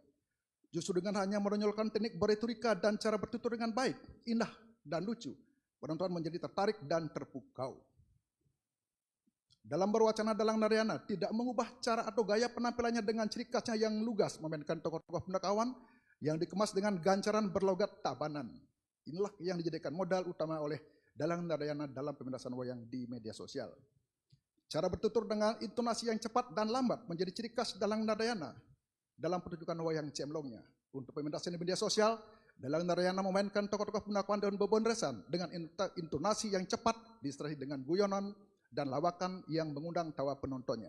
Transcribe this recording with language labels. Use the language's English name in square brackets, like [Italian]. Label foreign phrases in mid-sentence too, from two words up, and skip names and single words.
[Indonesian] Justru dengan hanya menonjolkan teknik beretorika dan cara bertutur dengan baik, indah, dan lucu, penonton menjadi tertarik dan terpukau. Dalam berwacana, Dalang Narayana tidak mengubah cara atau gaya penampilannya dengan ciri khasnya yang lugas, memainkan tokoh-tokoh penakawan yang dikemas dengan gancaran berlogat tabanan. Inilah yang dijadikan modal utama oleh Dalang Narayana dalam pementasan wayang di media sosial. Cara bertutur dengan intonasi yang cepat dan lambat menjadi ciri khas Dalang Narayana dalam pertunjukan wayang cemlongnya. Untuk pementasan di media sosial, Dalang Narayana memainkan tokoh-tokoh penakawan dan beban resan dengan intonasi yang cepat disertai dengan guyonan dan lawakan yang mengundang tawa penontonnya.